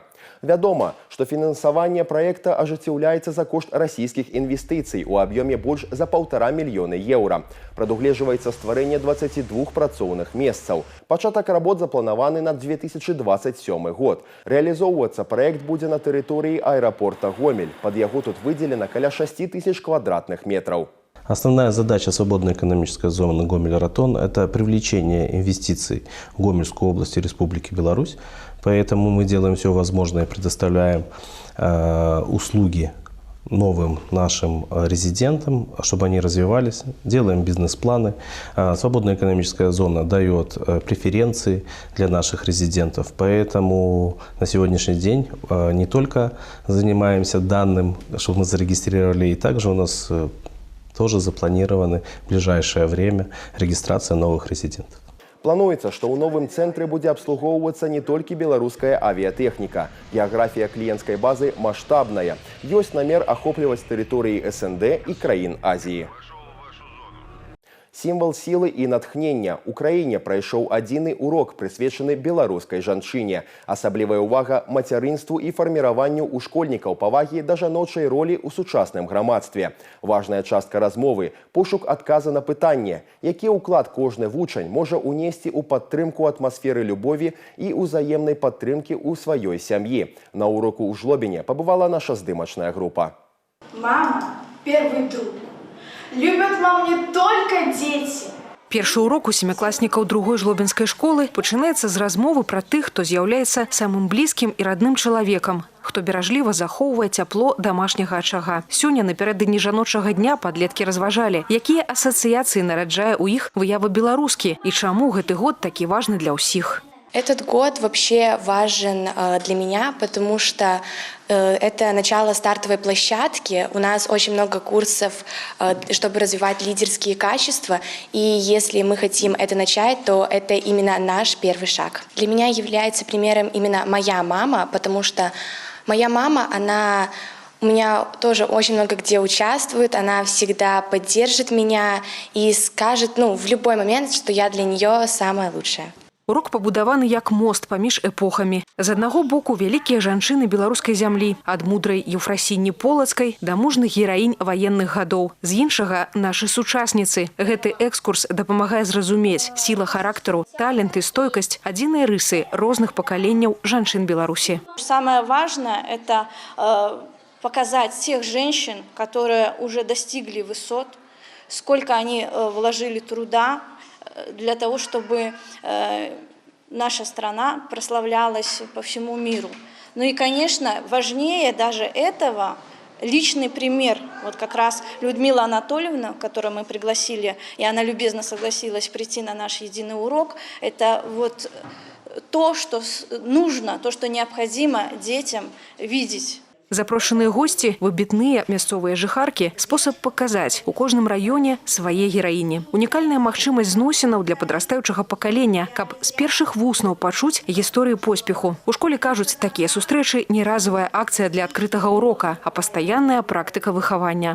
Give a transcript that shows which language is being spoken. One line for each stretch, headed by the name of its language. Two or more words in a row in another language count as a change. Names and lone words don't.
Belarusian: Вядома, што фінансаванне праекта ажыццяўляецца за кошт расійскіх інвестыцый у аб'ёме больш за 1,5 мільёна еўра. Прадугледжваецца стварэнне 22 працоўных месцаў. Пачатак работ запланаваны на 2027 год. Рэалізоўвацца праект будзе на тэрыторыі аэрапорта Гомель. Пад яго тут выдзелена каля 6 тысяч квадратных метров.
Russian: Основная задача свободной экономической зоны Гомель-Ротон – это привлечение инвестиций в Гомельскую область и Республики Беларусь. Поэтому мы делаем все возможное, предоставляем услуги новым нашим резидентам, чтобы они развивались, делаем бизнес-планы. Свободная экономическая зона дает преференции для наших резидентов, поэтому на сегодняшний день не только занимаемся данным, чтобы мы зарегистрировали, и также у нас тоже запланированы в ближайшее время регистрация новых резидентов.
Belarusian: Плануецца, што ў новым цэнтры будзе абслугоўвацца не толькі беларуская авіятэхніка. Геаграфія кліенцкай базы маштабная. Ёсць намер ахопліваць тэрыторыі СНД і краін Азіі. Сімвал сілы і натхнення. У краіне прайшоў адзіны урок, прысвечаны беларускай жанчыне. Асаблівая ўвага мацярынству і фарміраванню ў школьнікаў павагі да жаночай ролі ў сучасным грамадстве. Важная частка размовы – пошук адказа на пытанне, які ўклад кожны вучань можа ўнесці ў падтрымку атмасферы любові і ўзаемнай падтрымкі ў сваёй сям'і. На уроку ў Жлобіне пабывала наша здымачная група.
Russian: Мама – первый друг. Любят мам не только дети.
Belarusian: Першы урок у семякласнікаў другой жлобінскай школы пачынаецца з размовы пра тых, хто з'яўляецца самым блізкім і родным чалавекам, хто беражліва захоўвае цяпло домашняга ачага. Сёння напярэдадні жаночага дня падлеткі разважалі, якія асацыяцыі нараджае ў іх выява беларускі і чаму гэты год такі важны для ўсіх.
Russian: Этот год вообще важен для меня, потому что это начало стартовой площадки. У нас очень много курсов, чтобы развивать лидерские качества. И если мы хотим это начать, то это именно наш первый шаг. Для меня является примером именно моя мама, потому что моя мама, она у меня тоже очень много где участвует, она всегда поддержит меня и скажет, в любой момент, что я для нее самая лучшая.
Belarusian: Урок пабудаваны як мост паміж эпохамі. З аднаго боку вялікія жанчыны беларускай зямлі, ад мудрай Еўфрасіні Полацкай да мужных гераінь ваенных гадоў. З іншага нашы сучасніцы. Гэты экскурс дапамагае зразумець сіла характару, талент і стойкасць адзіныя рысы розных пакаленняў жанчын Беларусі.
Russian: Самое важное – это показать тех женщин, которые уже достигли высот, сколько они вложили труда для того, чтобы наша страна прославлялась по всему миру. Ну и, конечно, важнее даже этого личный пример. Вот как раз Людмила Анатольевна, которую мы пригласили, и она любезно согласилась прийти на наш единый урок, это вот то, что нужно, то, что необходимо детям видеть.
Belarusian: Запрошеныя госці, выбітныя мясцовыя жыхаркі, спосаб паказаць у кожным раёне свае гераіні. Унікальная магчымасць зносінаў для падрастаючага пакалення, каб з першых вуснаў пачуць гісторыі поспеху. У школе кажуць, такія сустрэчы не разовая акцыя для адкрытага урока, а пастаянная практыка выхавання.